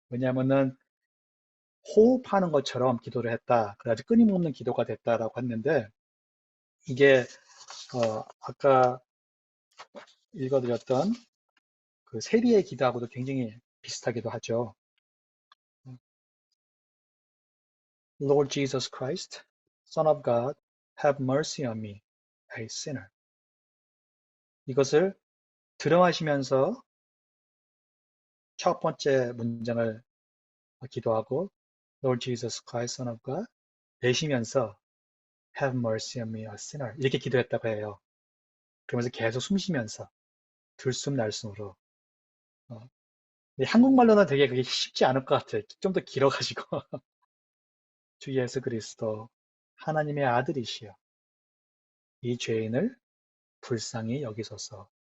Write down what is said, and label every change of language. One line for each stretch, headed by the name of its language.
Korean: 왜냐하면은 호흡하는 것처럼 기도를 했다. 그래가지고 끊임없는 기도가 됐다라고 했는데, 이게, 아까 읽어드렸던 그 세리의 기도하고도 굉장히 비슷하기도 하죠.
English: Lord Jesus Christ, Son of God, have mercy on me, a sinner.
Korean: 이것을 들어마시면서 첫 번째 문장을 기도하고
English: Lord Jesus Christ, Son of God,
Korean: 내쉬면서
English: have mercy on me, a sinner.
Korean: 이렇게 기도했다고 해요. 그러면서 계속 숨 쉬면서 들숨날숨으로. 한국말로는 되게 그게 쉽지 않을 것 같아요. 좀 더 길어가지고. 주 예수 그리스도 하나님의 아들이시여 이 죄인을 불쌍히 여기소서.